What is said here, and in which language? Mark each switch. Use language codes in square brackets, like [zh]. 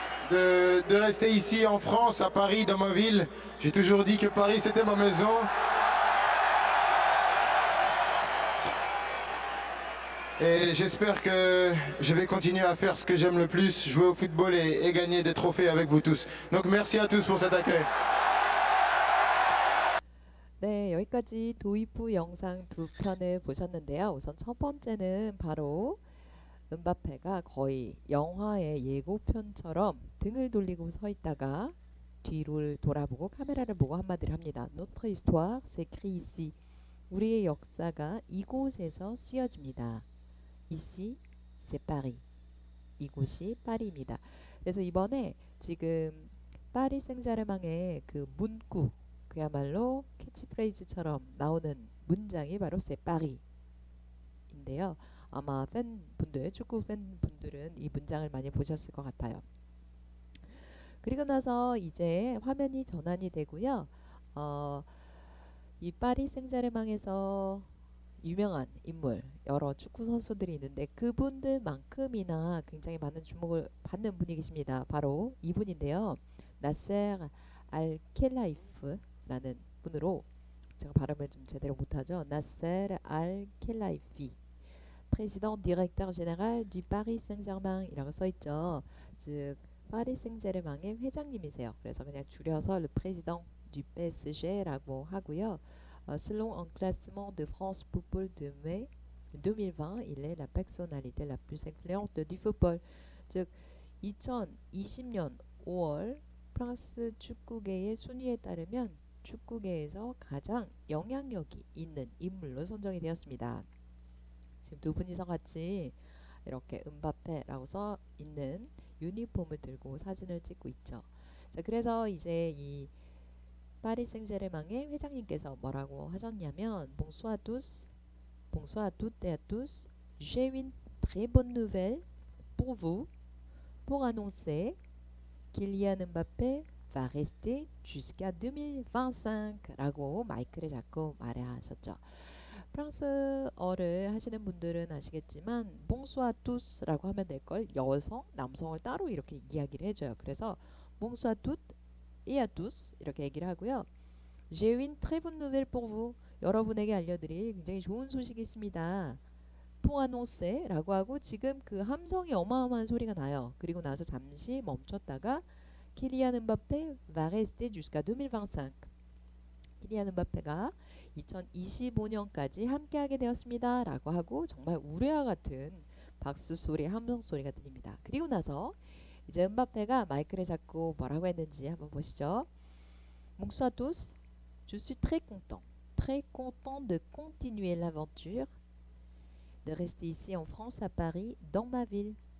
[fr] De rester ici en France, à Paris, dans ma ville. J'ai toujours dit que Paris c'était ma maison. Et j'espère que je vais continuer à faire ce que j'aime le plus, jouer au football et gagner des trophées avec vous tous. Donc merci à tous pour cet accueil. [ko] 네, 여기까지 도입부 영상 두 편을 보셨는데요. 우선 첫 번째는 바로 음바페가 거의 영화의 예고편처럼 등을 돌리고 서 있다가 뒤를 돌아보고 카메라를 보고 한마디를 합니다. [fr] Notre histoire s'écrit ici. [ko] 우리의 역사가 이곳에서 쓰여집니다. [fr] Ici, c'est Paris. [ko] 이곳이 파리입니다. 그래서 이번에 지금 파리 생제르맹의 그 문구, 그야말로 캐치프레이즈처럼 나오는 문장이 바로 [fr] c'est Paris [ko] 인데요. 아마 팬분들, 축구 팬분들은 이 문장을 많이 보셨을 것 같아요. 그리고 나서 이제 화면이 전환이 되고요. 이 파리 생제르맹에서 유명한 인물, 여러 축구 선수들이 있는데 그분들만큼이나 굉장히 많은 주목을 받는 분이 계십니다. 바로 이분인데요. 나세르 알켈라이프라는 분으로, 제가 발음을 좀 제대로 못하죠. 나세르 알켈라이피, [fr] président directeur général du Paris Saint-Germain [ko] 이라고 써있죠. 즉 파리 생제르맹의 회장님이세요. 그래서 그냥 줄여서 [fr] le président du PSG [ko] 라고 하고요. [fr] Selon un classement de France Football de mai 2020, il est la personnalité la plus influente du football. [ko] 즉 2020년 5월 프랑스 축구계의 순위에 따르면 축구계에서 가장 영향력이 있는 인물로 선정이 되었습니다. 지금 두 분이서 같이 이렇게 음바페라고 써 있는 유니폼을 들고 사진을 찍고 있죠. 자, 그래서 이제 이 파리 생제르맹의 회장님께서 뭐라고 하셨냐면 [fr] Bonsoir à tous, bonsoir à toutes et à tous. J'ai une très bonne nouvelle pour vous pour annoncer Kylian Mbappé va rester jusqu'à 2025 [ko] 라고 마이크를 잡고 말하셨죠. 프랑스어를 하시는 분들은 아시겠지만 [fr] Bonsoir à tous [ko] 라고 하면 될걸 여성, 남성을 따로 이렇게 이야기를 해줘요. 그래서 [fr] Bonsoir à toutes et à tous [ko] 이렇게 얘기를 하고요. [fr] J'ai une très bonne nouvelle pour vous. [ko] 여러분에게 알려드릴 굉장히 좋은 소식이 있습니다. [fr] Pour annoncer [ko] 라고 하고 지금 그 함성이 어마어마한 소리가 나요. 그리고 나서 잠시 멈췄다가 [fr] Kylian Mbappé va rester jusqu'à 2025. [ko] 키리안 음바페가 2025년까지 함께하게 되었습니다. 라고 하고 정말 우레와 같은 박수 소리, 함성 소리가 들립니다. 그리고 나서 이제 음바페가 마이크를 잡고 뭐라고 했는지 한번 보시죠. [fr] Bonsoir à tous, je suis très content de continuer l'aventure, de rester ici en France, à Paris, dans ma ville.